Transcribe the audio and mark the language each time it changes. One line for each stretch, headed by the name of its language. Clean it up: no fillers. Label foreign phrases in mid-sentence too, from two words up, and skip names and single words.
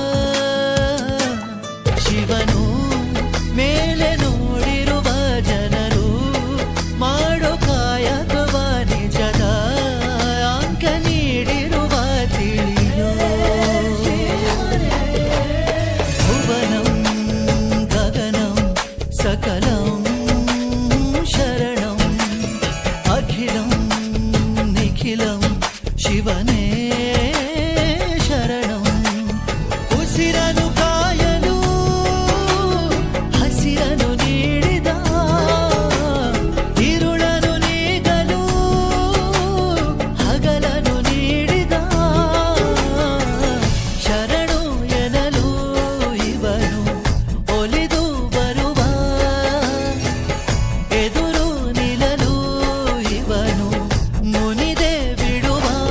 Kannada: ಶಿವನು ಮೇಲೆ ನೋಡಿರುವ ಜನರು ಮಾಡೋ ಕಾಯಕವ ನಿಜದ ಅಂಕ ನೀಡಿರುವ ತಿಳಿಯೋ.
Sanskrit: ಭುವನಂ ಗಗನಂ ಸಕಲಂ ಶರಣಂ ಅಖಿಲಂ ನಿಖಿಲಂ ಶಿವನೇ ಶರಣಂ.
Kannada: ಉಸಿರನು ಕಾಯಲು ಹಸಿರನು ನೀಡಿದ, ಇರುಳನು ನೀಗಲು ಹಗಲನು ನೀಡಿದ, ಶರಣು ಎನಲು ಇವನು ಒಲಿದು ಬರುವ, ಎದುರು ನಿಲ್ಲಲು ಇವನು ಮುನಿದೆ ಬಿಡುವ.